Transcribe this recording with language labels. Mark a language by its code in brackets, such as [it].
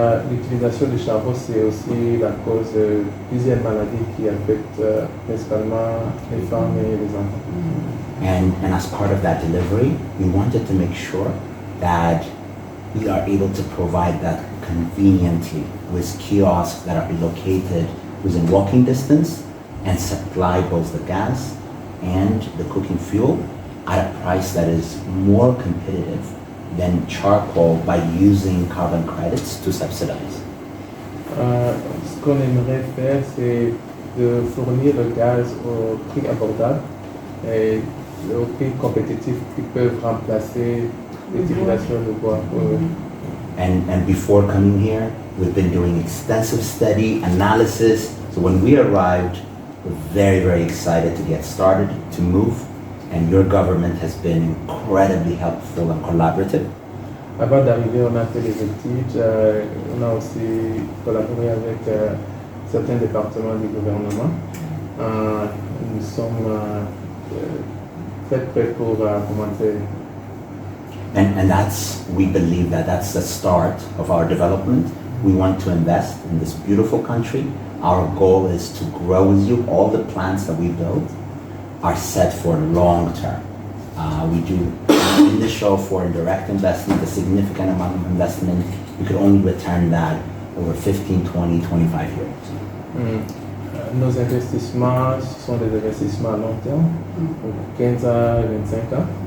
[fr] L'utilisation du charbon, c'est aussi la cause de plusieurs maladies qui affectent principalement les femmes et les enfants. [en] And as part of that delivery, we wanted to make sure that we are able to provide that conveniently with kiosks that are located within walking distance and supply both the gas and the cooking fuel at a price that is more competitive than charcoal by using carbon credits to subsidize. [fr] Ce qu'on aimerait faire, c'est de fournir le gaz au prix abordable et au prix compétitif qui peuvent remplacer l'utilisation de bois. [en] And before coming here, we've been doing extensive study, analysis. So when we arrived, we're very, very excited to get started, to move. And your government has been incredibly helpful and collaborative. [fr] Avant d'arriver, on a fait des études, on a aussi collaboré avec certains départements du gouvernement. Nous sommes très prêts pour commencer. [en] And we believe that that's the start of our development. We want to invest in this beautiful country. Our goal is to grow with you. All the plans that we build are set for long term. We do initial foreign direct investment, a significant amount of investment. We could only return that over 15, 20, 25 years. [fr] Nos investissements sont des investissements à long terme, pour 15 ans et 25 ans.